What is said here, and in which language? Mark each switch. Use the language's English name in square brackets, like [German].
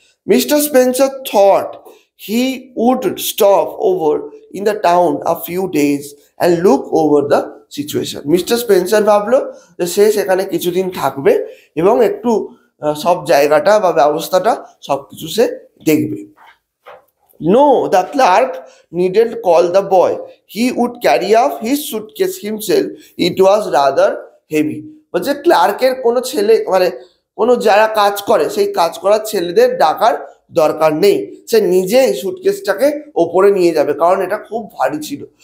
[English] Mister Spencer thought he would stop over in the town a few days and look over the situation. [Bangla] Mister Spencer ভাবলো যে সে সেখানে কিছুদিন থাকবে এবং একটু সব জায়গাটা বা ব্যবস্থাটা সব কিছু সে দেখবে। [English] No, the clerk needn't call the boy. He would carry off his suitcase himself. It was rather heavy. [Bangla] বলছে ক্লার্কের কোনো ছেলে মানে কোনো যারা কাজ করে সেই কাজ করার ছেলেদের ডাকার দরকার নেই, সে নিজেই সুটকেসটাকে ওপরে নিয়ে যাবে, কারণ এটা খুব ভারী ছিল।